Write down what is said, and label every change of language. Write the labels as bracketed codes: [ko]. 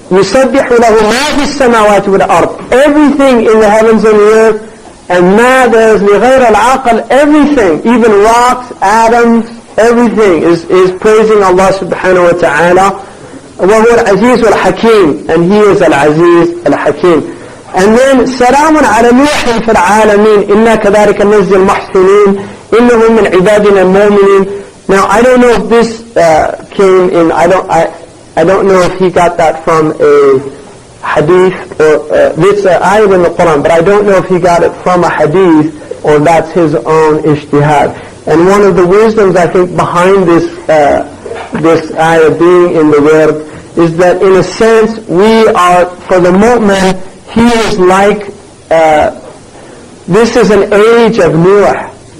[ar] يُسَبِّحُ لَهُ مَا فِي السَّمَاوَاتِ وَالْأَرْضِ. [en] Everything in the heavens and the earth, and مَا there is [ar] لِغَيْرَ الْعَقْلِ, [en] everything, even rocks, atoms, everything is praising Allah subhanahu wa ta'ala. [ar] وَهُوَ الْعَزِيزُ الْحَكِيمُ, [en] and He is Al-Aziz Al-Hakim. And then [ar] سَلَامٌ عَلَى نُوحٍ فِي الْعَالَمِينَ إِنَّا كَذَلِكَ نَجْزِي الْمُحْسِنِينَ إِنَّهُ مِنْ عِبَادِنَا الْمُؤْمِنِينَ. [en] Now I don't know if this came in. I don't know if he got that from a hadith or this ayah in the Quran, but I don't know if he got it from a hadith or that's his own ijtihad. And one of the wisdoms I think behind this ayah being in the word is that in a sense we are, for the mu'min, he is like this is an age of Nuh.